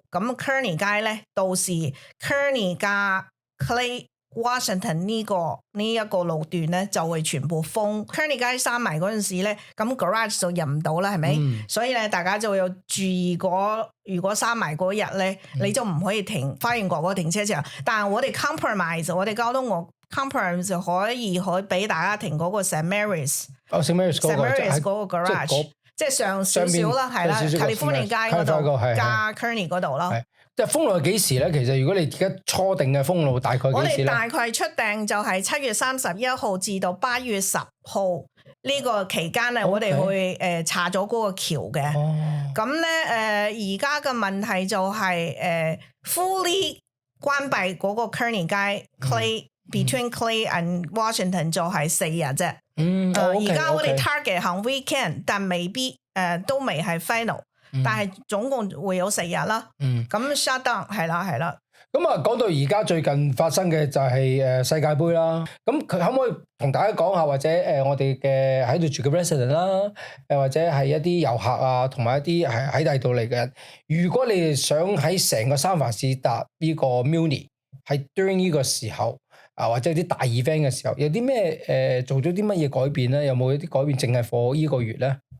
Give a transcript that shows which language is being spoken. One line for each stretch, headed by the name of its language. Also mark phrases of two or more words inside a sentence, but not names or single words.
Cantonese: 咁 Kearney 街咧，到時 Kearney 加 Clay。Washington 呢一個路段咧就會全部封 Kearney 街閂埋嗰陣時咧，咁 garage 就入唔到啦，係咪？所以咧，大家就要注意如果閂埋嗰日咧，你就唔可以停花園角嗰個停車場。但係我哋 compromise， 我哋交通我 compromise 就可以俾大家停嗰個 St. Mary's。St. Mary's 嗰個 garage， 即係上少少啦，係啦 ，California 街嗰度加 Kearney 嗰度咯。即係封路係幾時咧？其實如果你而家初定嘅封路大概幾時咧？我哋大概出訂就係7月31號至到8月10號呢個期間咧，我哋會查咗嗰個橋嘅。咁咧而家嘅問題就係fully 關閉嗰個 Kearney 街 Clay。
English: Between Clay and Washington
Cantonese: 就係4日啫。而家我哋 target 行 weekend， 但未必都未係 final。但係總共會有4日啦。咁
English: shut down
Cantonese: 係啦。咁啊，講到而家最近發生嘅就係世界盃啦。咁佢可唔可以同大家講下，或者我哋嘅喺度住嘅 resident 啦，或者係一啲遊客啊，同埋一啲係喺第度嚟嘅人，如果你哋想喺成個三藩市搭呢個 Muni， 係 during 呢個時候或者啲大 event 嘅時候，有啲咩做咗啲乜嘢改變咧？有冇一啲改變淨係 for 呢個月咧？